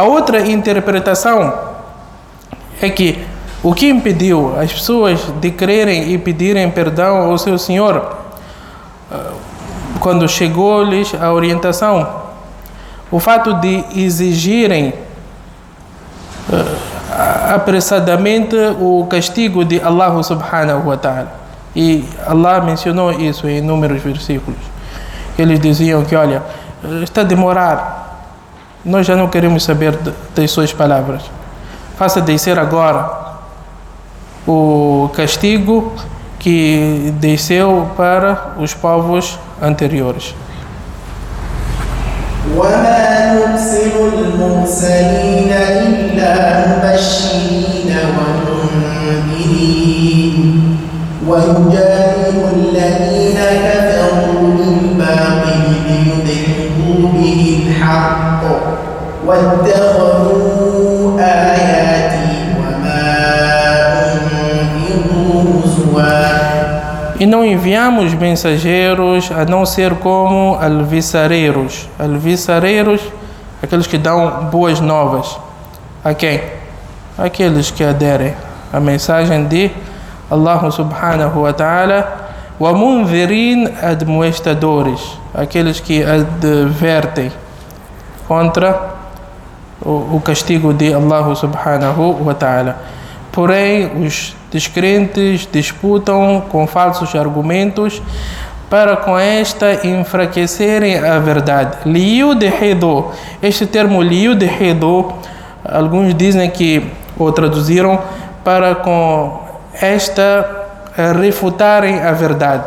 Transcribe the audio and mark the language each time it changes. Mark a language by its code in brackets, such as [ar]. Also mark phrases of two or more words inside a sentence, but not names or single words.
[pt] A outra interpretação é que O que impediu as pessoas de crerem e pedirem perdão ao seu Senhor quando chegou-lhes a orientação? O fato de exigirem apressadamente o castigo de Allah [ar] سبحانه وتعالى. [pt] E Allah mencionou isso em inúmeros versículos. Eles diziam que, olha, está a demorar, nós já não queremos saber das suas palavras. Faça descer agora o castigo que desceu para os povos anteriores. [ar] وما نرسل المرسلين إلا مبشرين ومنذرين ويجادل الذين كفروا بالباطل ليدحضوا به الحق واتخذوا آياتي وما أنذروا هزوا. [pt] E não enviamos mensageiros a não ser como alviçareiros. Alviçareiros, aqueles que dão boas novas. A quem? Aqueles que aderem à mensagem de Allah [ar] سبحانه وتعالى. ومنذرين, [pt] admoestadores, aqueles que advertem contra o castigo de Allah [ar] سبحانه وتعالى. [pt] Porém, os descrentes disputam com falsos argumentos para com esta enfraquecerem a verdade. Liyudhidu, este termo liyudhidu, alguns dizem que, ou traduziram, para com esta refutarem a verdade.